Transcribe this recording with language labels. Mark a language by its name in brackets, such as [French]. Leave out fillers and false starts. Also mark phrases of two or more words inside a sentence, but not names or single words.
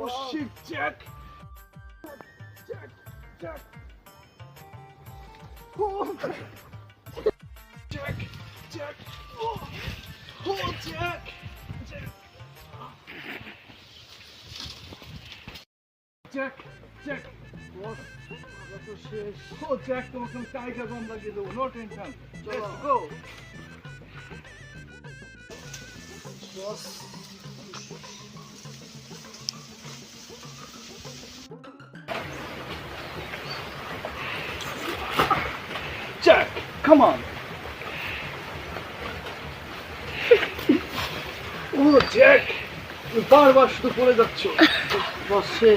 [English] Oh shit, Jack! Jack! Jack! Oh! Jack! Jack! Oh! Oh, Jack! Jack! Jack! Jack! Boss. [Bangla] আমরা তো শেষ। Oh, Jack, তোমাকে আমি টাইগার বম লাগিয়ে দেবো, [English] no tension. Let's go! Boss. Jack, come on! Oh, Jack! [Bangla] তুমি বারবার শুধু পড়ে যাচ্ছ। Boss শেষ।